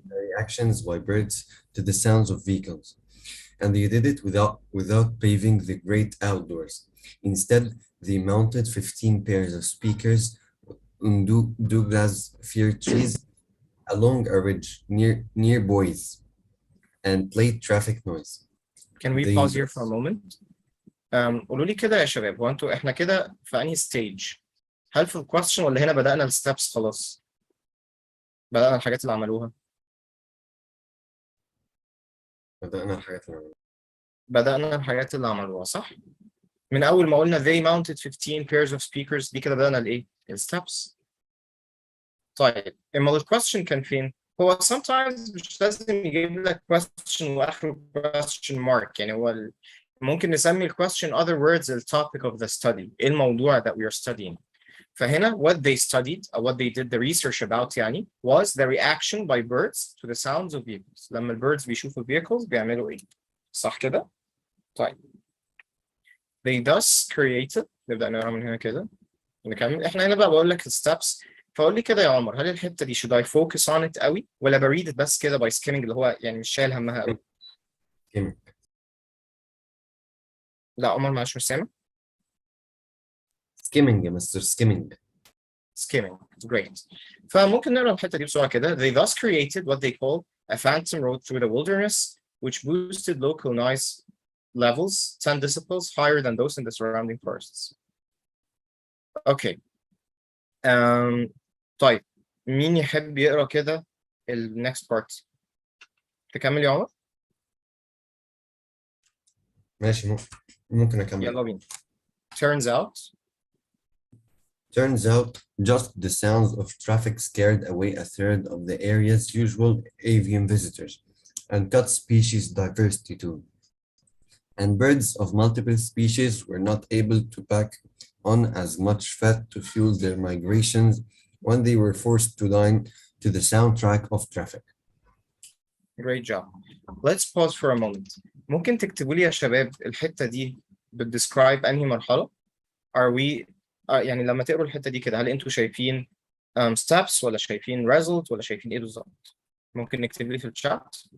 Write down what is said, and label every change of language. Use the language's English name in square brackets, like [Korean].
[English] the reactions by birds to the sounds of vehicles. And they did it without paving the great outdoors. Instead, they mounted 15 pairs of speakers on Douglas fir trees along a ridge near Boise and played traffic noise. Can we They pause here for a moment? [Arabic] قولوا لي كده يا شباب هو انتوا احنا كده في انهي ستيج؟ هل في الكويستشن ولا هنا بدأنا الستبس خلاص؟ بدأنا الحاجات اللي عملوها؟ بدأنا الحاجات اللي بدأنا الحاجات اللي عملوها صح؟ من أول ما قلنا [English] they mounted 15 pairs of speakers [Arabic] دي كده بدأنا الإيه؟ الستبس. طيب إما الكويستشن كان فين؟ هو sometimes مش لازم يجيب لك question وآخره question mark يعني هو ممكن نسمي الكويستشن [English] other words the topic of the study. [Arabic] إيه الموضوع [English] that we are studying؟ [Arabic] فهنا [English] what they studied or what they did the research about [Arabic] يعني [English] was the reaction by birds to the sounds of vehicles. [Arabic] لما البيردز بيشوفوا vehicles بيعملوا إيه؟ صح كده؟ طيب [English] they thus created. [Arabic] نبدأ نقرا من هنا كده نكمل. احنا هنا بقى بقول لك الستبس. فقول لي كده يا عمر هل الحتة دي [English] should I focus on it [Arabic] قوي ولا بريد بس كده [English] by skimming [Arabic] اللي هو يعني مش شايل همها قوي؟ [English] skimming. [Arabic] لا عمر معلش مش سامع. [English] skimming [Arabic] يا مستر [English] skimming. skimming. Great. [Arabic] فممكن نقرا الحتة دي بسرعة كده. [English] They thus created what they call a phantom road through the wilderness which boosted local noise levels 10 decibels higher than those in the surrounding forests. Okay. [Arabic] طيب مين يحب يقرا كده ال next part؟ تكمل يا عمر؟ ماشي ممكن أكمل. يلا بينا. [English] Turns out, just the sounds of traffic scared away a third of the area's usual avian visitors and cut species diversity too. And birds of multiple species were not able to pack on as much fat to fuel their migrations when they were forced to line to the soundtrack of traffic. Great job. Let's pause for a moment. [Arabic] ممكن تكتبوا لي يا شباب الحتة دي بتدescribe أنهي مرحلة؟ [English] Are we [Arabic] يعني لما تقروا الحتة دي كده هل أنتوا شايفين steps ولا شايفين result ولا شايفين إيه بالظبط؟ ممكن نكتب لي في الشات.